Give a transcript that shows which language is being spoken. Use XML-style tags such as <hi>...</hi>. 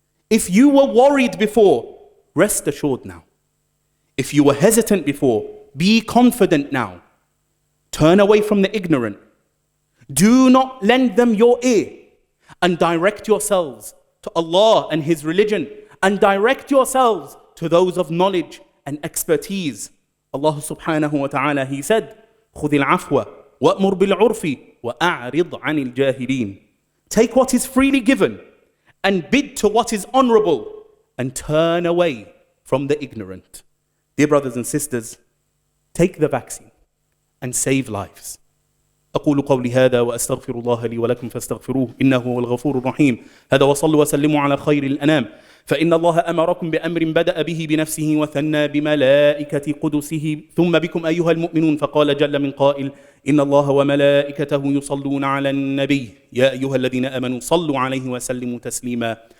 <en>If you were worried before, rest assured now. If you were hesitant before, be confident now. Turn away from the ignorant. Do not lend them your ear, and direct yourselves to Allah and His religion, and direct yourselves to those of knowledge and expertise. Allah subhanahu wa ta'ala, He said,</en> <ar>خُذِ الْعَفْوَ وَأْمُرْ بِالْعُرْفِ وَأَعْرِضْ عَنِ الْجَاهِلِينَ.</ar> <en>Take what is freely given and bid to what is honorable, and turn away from the ignorant. Dear brothers and sisters, take the vaccine and save lives.</en> <ar>أقول قولي هذا وأستغفر الله لي ولكم فاستغفروه إنه هو الغفور الرحيم. هذا وصلوا وسلموا على خير الأنام فإن الله أمركم بأمر بدأ به بنفسه وثنى بملائكة قدسه ثم بكم أيها المؤمنون، فقال جل من قائل: إن الله وملائكته يصلون على النبي يا أيها الذين آمنوا صلوا عليه وسلموا تسليما.</ar>